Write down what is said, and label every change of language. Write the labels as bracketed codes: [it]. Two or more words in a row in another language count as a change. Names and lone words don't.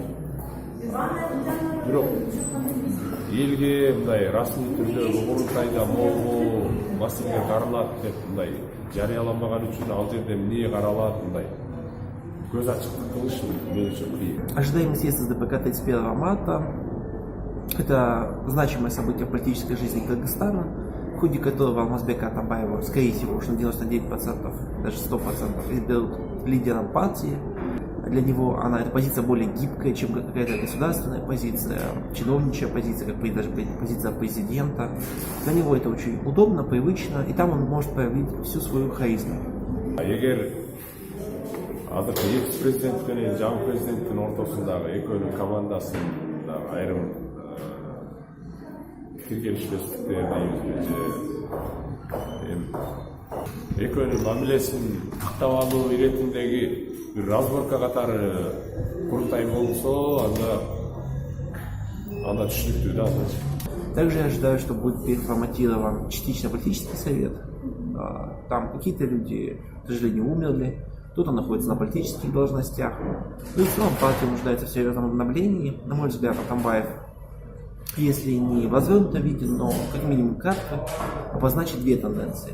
[ky] Бирок элге мындай расмий түрдө курултайда могу маселе каралат деп мындай жарыяламаган үчүн ал жерде эмне каралат мындай көз ачыктык кылыш мен үчүн кыйын. [ru] Ожидаемый съезд СДПК 31 марта – это значимое событие в политической жизни Кыргызстана, в ходе которого Алмазбека Атамбаева, скорее всего, уж на 99%, даже 100% изберут лидером партии. Для него эта позиция более гибкая, чем какая-то государственная позиция, чиновничья позиция, как даже позиция президента. Для него это очень удобно, привычно, и там он может проявить всю свою харизму. [ky] Эгер азыркы экс президент менен жаңы президенттин ортосундагы экөөнүн командасында айрым пикир келишпестиктер дейбизби же экөөнүн мамилесин тактап алуу иретиндеги бир разборка катары курултай болсо анда түшүнүктүү да азырчы. [ru] Также я ожидаю, что будет переформатирован частично политический совет. Там какие-то люди, к сожалению, умерли, кто-то находится на политических должностях. Ну и в целом партия нуждается в серьезном обновлении. На мой взгляд, Атамбаев, если не в развернутом виде, но как минимум кратко, обозначит две тенденции.